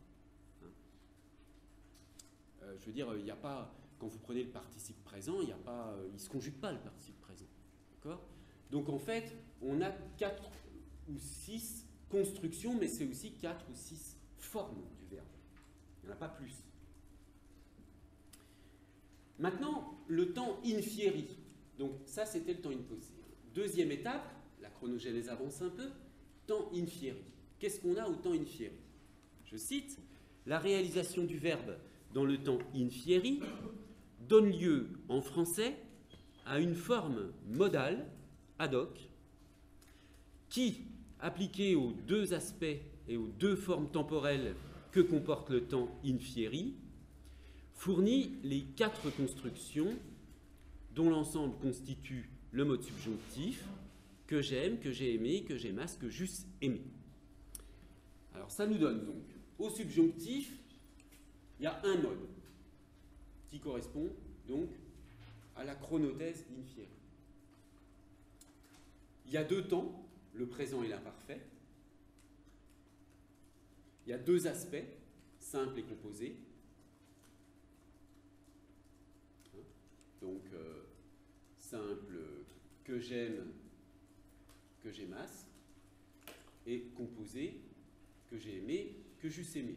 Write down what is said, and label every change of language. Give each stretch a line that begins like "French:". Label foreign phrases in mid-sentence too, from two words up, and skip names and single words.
French: Je veux dire, il n'y a pas, quand vous prenez le participe présent, il ne se conjugue pas le participe présent. D'accord ? Donc en fait, on a 4 ou 6 constructions, mais c'est aussi 4 ou 6 formes du verbe. Il n'y en a pas plus. Maintenant, le temps
Latin: in fieri.
French: Donc ça, c'était le temps
Latin: in posse.
French: Deuxième étape, la chronogénèse avance un peu, temps
Latin: in fieri.
French: Qu'est-ce qu'on a au temps
Latin: in fieri?
French: Je cite, « La réalisation du verbe dans le temps
Latin: in fieri
French: donne lieu en français à une forme modale
Latin: ad hoc
French: qui, appliquée aux deux aspects et aux deux formes temporelles que comporte le temps
Latin: in fieri,
French: fournit les 4 constructions dont l'ensemble constitue le mode subjonctif que j'aime, que j'ai aimé, que j'aimasse, que j'eusse aimé. » Alors ça nous donne donc, au subjonctif, il y a un mode qui correspond donc à la chronothèse
Latin: in fieri.
French: Il y a 2 temps, le présent et l'imparfait. Il y a 2 aspects, simple et composé. Donc, simple, que j'aime, que j'aimasse, et composé, que j'ai aimé, que j'eusse aimé.